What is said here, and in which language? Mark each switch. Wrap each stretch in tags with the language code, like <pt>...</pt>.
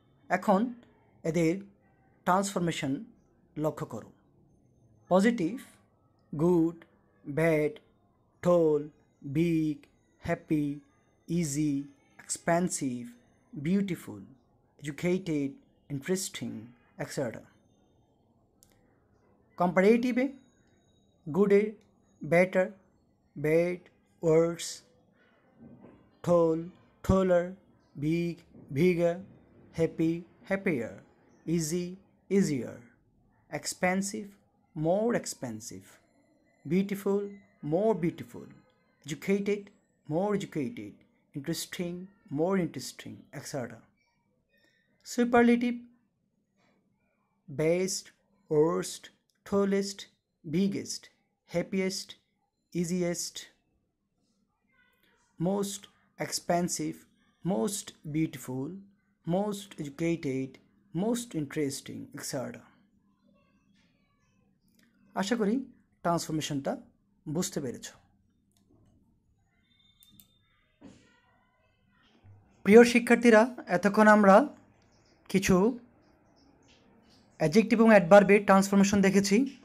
<bn>এখন এদের ট্রান্সফরমেশন লক্ষ্য করো।</bn> <en>Positive: good, bad, tall, big, happy, easy, expansive, beautiful, educated, interesting, etc. Comparative: good, better, bad, worse, tall, taller, big, bigger, happy, happier, easy, easier, expensive, more expensive, beautiful, more beautiful, educated, more educated, interesting, more interesting, etc. Superlative: best, worst, tallest, biggest, happiest, easiest, most expensive, most beautiful, most educated, most interesting, etc.</en> <bn>আশা করি ট্রান্সফরমেশনটা বুঝতে পেরেছ। প্রিয় শিক্ষার্থীরা, এতক্ষণ আমরা কিছু adjective এবং অ্যাডভার্বের transformation দেখেছি।</bn>